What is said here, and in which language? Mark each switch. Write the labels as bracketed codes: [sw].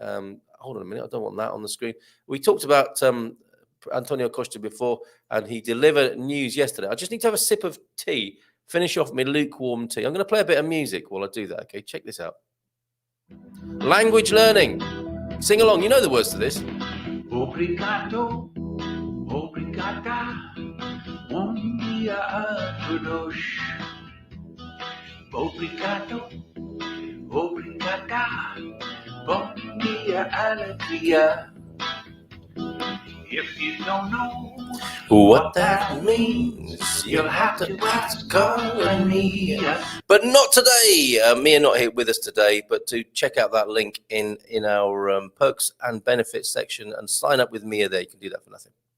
[en] Hold on a minute, I don't want that on the screen. We talked about Antonio Costa before, and he delivered news yesterday. I just need to have a sip of tea, finish off my lukewarm tea. I'm going to play a bit of music while I do that, okay? Check this out. Language learning. Sing along. You know the words to this. [pt] Obrigado, obrigada, bom dia a todos. Obrigado, obrigada, bom dia alegria. [en] If you don't know What that means, you'll have to ask me. But not today. Mia not here with us today, but to check out that link in our perks and benefits section and sign up with Mia there. You can do that for nothing.